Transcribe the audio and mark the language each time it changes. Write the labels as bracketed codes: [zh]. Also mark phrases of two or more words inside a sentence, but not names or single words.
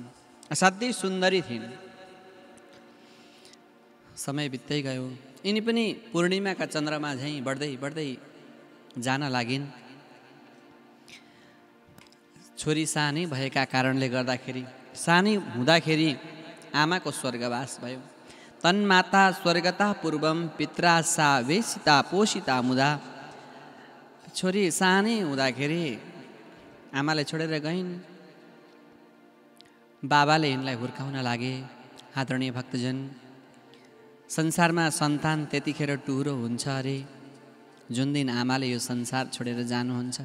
[ne] असाध्यै सुन्दरी थिइन्। समय बित्दै गयो। यिनी पनि पूर्णिमाका चन्द्रमा झैँ बढ्दै बढ्दै जान लागिन्। छोरी सानै भएका कारणले गर्दाखेरि, सानै हुँदाखेरि आमाको स्वर्गवास भयो। [sa] तन्माता स्वर्गता पूर्वम पित्रा सा वेशिता पोषिता मुदा। [ne] छोरी सानै हुँदाखेरि आमालाई छोडेर गइन्। बाबाले यिनलाई हुर्काउन लागे। आदरणीय भक्तजन, संसारमा सन्तान त्यतिखेर टुहुरो हुन्छ अरे जुन दिन आमाले यो संसार छोडेर जानुहुन्छ।